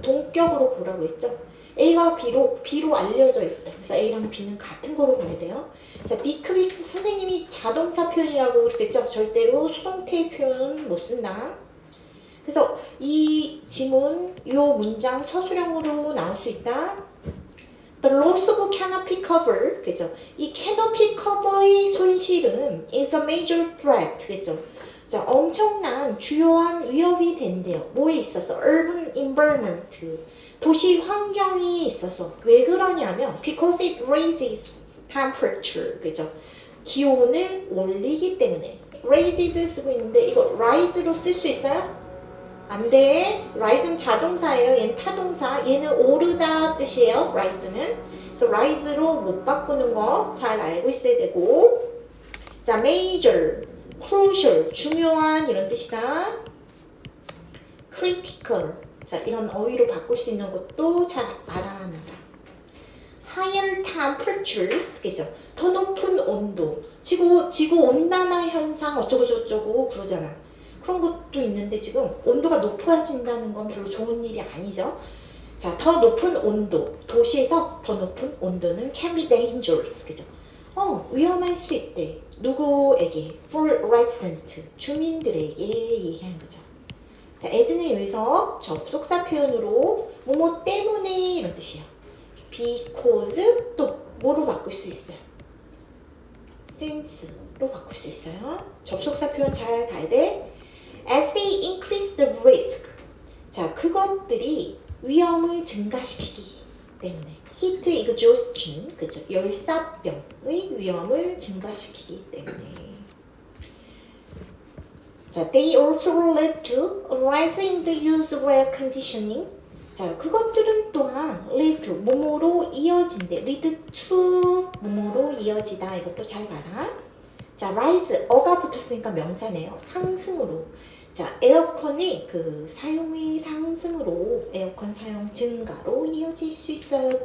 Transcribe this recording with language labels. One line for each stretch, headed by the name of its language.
Korean: 동격으로 보라고 했죠. A가 B로 알려져 있다. 그래서 A랑 B는 같은 거로 봐야 돼요. 자, decrease 선생님이 자동사 표현이라고 그랬겠죠. 절대로 수동태 표현 못 쓴다. 그래서 이 지문, 이 문장 서술형으로 나올 수 있다.
English: The loss of canopy cover,
Korean: 그죠? 이
English: canopy cover의
Korean: 손실은
English: is a major threat,
Korean: 그죠? 자, 엄청난 주요한 위협이 된대요. 뭐에 있어서?
English: urban environment.
Korean: 도시 환경이 있어서. 왜 그러냐면
English: because it raises temperature.
Korean: 그죠? 기온을 올리기 때문에. raises 쓰고 있는데 이거 rise로 쓸 수 있어요? 안 돼. rise는 자동사예요. 얘는 타동사. 얘는 오르다 뜻이에요. rise는. 그래서 rise로 못 바꾸는 거 잘 알고 있어야 되고. 자, major, crucial, 중요한 이런 뜻이다.
English: critical.
Korean: 자, 이런 어휘로 바꿀 수 있는 것도 잘 알아놔라.
English: higher temperature, 그죠?
Korean: 더 높은 온도. 지구 온난화 현상 어쩌고 저쩌고 그러잖아. 그런 것도 있는데 지금 온도가 높아진다는 건 별로 좋은 일이 아니죠. 자, 더 높은 온도. 도시에서 더 높은 온도는
English: can be dangerous,
Korean: 그죠? 위험할 수 있대. 누구에게?
English: For resident,
Korean: 주민들에게 얘기하는 거죠. 자, as는 여기서 접속사 표현으로 뭐뭐 때문에 이런 뜻이에요. because 또 뭐로 바꿀 수 있어요? since로 바꿀 수 있어요. 접속사 표현 잘 봐야 돼.
English: As they increase the risk.
Korean: 자, 그것들이 위험을 증가시키기 때문에
English: heat exhaustion,
Korean: 그죠? 열사병의 위험을 증가시키기 때문에.
English: 자, they also led to a rise in the use of air conditioning.
Korean: 자, 그것들은 또한 lead to, 뭐뭐로 이어진대. lead to, 뭐뭐로 이어지다. 이것도 잘 봐라. 자, rise, 어가 붙었으니까 명사네요. 상승으로. 자, 에어컨이 그 사용의 상승으로 에어컨 사용 증가로 이어질 수 있어요.